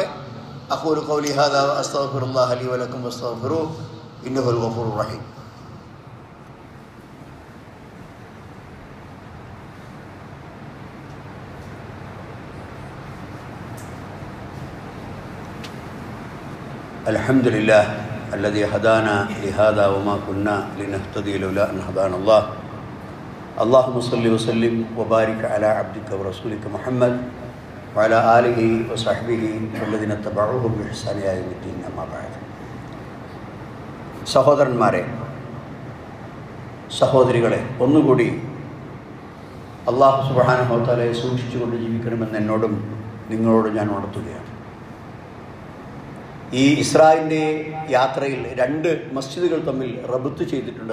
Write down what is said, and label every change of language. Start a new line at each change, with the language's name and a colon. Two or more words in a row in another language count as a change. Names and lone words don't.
Arabic: أقول قولي هذا أستغفر الله لي ولكم واستغفروه إنه الغفور الرحيم. അൽഹംദുലില്ലാഹ് الذي هدانا لهذا وما كنا لنهتدي لولا أن هدانا الله. اللهم صل وسلم وبارك على عبدك ورسولك محمد وعلى آله وصحبه والذين اتبعوه بإحسان إلى يوم الدين. أما بعد.
Malayalam: സഹോദരന്മാരെ, സഹോദരികളെ, ഒന്നുകൂടി
Arabic: الله سبحانه وتعالى
Malayalam: സൂക്ഷിച്ചുകൊണ്ട് ജീവിക്കണമെന്ന് എന്നോടും നിങ്ങളോടും ഞാൻ ഉണർത്തുകയാണ്. ഈ ഇസ്രായിൻ്റെ യാത്രയിൽ രണ്ട് മസ്ജിദുകൾ തമ്മിൽ റബ്ത്ത് ചെയ്തിട്ടുണ്ട്.